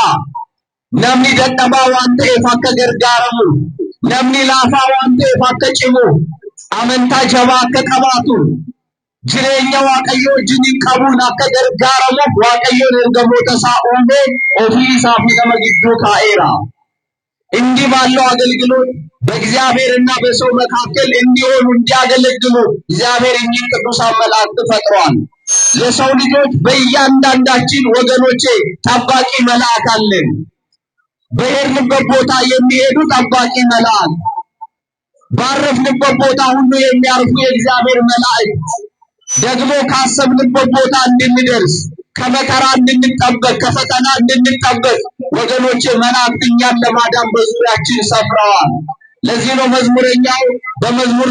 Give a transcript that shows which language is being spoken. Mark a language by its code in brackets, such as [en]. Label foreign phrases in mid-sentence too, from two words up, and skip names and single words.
[om] Namni dadhabaa waan ta'eef akka gargaaramu, namni laafaa waan ta'eef akka cimu, amantaa jabaa akka qabaatu, jireenya waaqayyo wajjin qabuun akka gargaaramuuf waaqayyoon ergamoota isaa uume, ofii isaa fi nama gidduu kaa'eera። [am] እንዲህ ባለው አገልግሎት በእግዚአብሔርና በሰው መካከል እንዲሆኑ እንዲያገለግሉ እግዚአብሔር እኚህ ቅዱሳን መላእክት ፈጥሯል። ለሰው ልጆች በእያንዳንዳችን ወገኖቼ ጠባቂ መልአክ አለን። በሄድንበት ቦታ የሚሄዱ ጠባቂ መልአክ፣ ባረፍንበት ቦታ ሁሉ የሚያርፉ የእግዚአብሔር መላእክት፣ ደግሞ ካሰብንበት ቦታ እንድንደርስ፣ ከመከራ እንድንጠበቅ፣ ከፈተና እንድንጠበቅ ወገኖቼ መላእክት እኛን ለማዳን በዙሪያችን ሰፍረዋል። ለዚህ ነው መዝሙረኛው በመዝሙር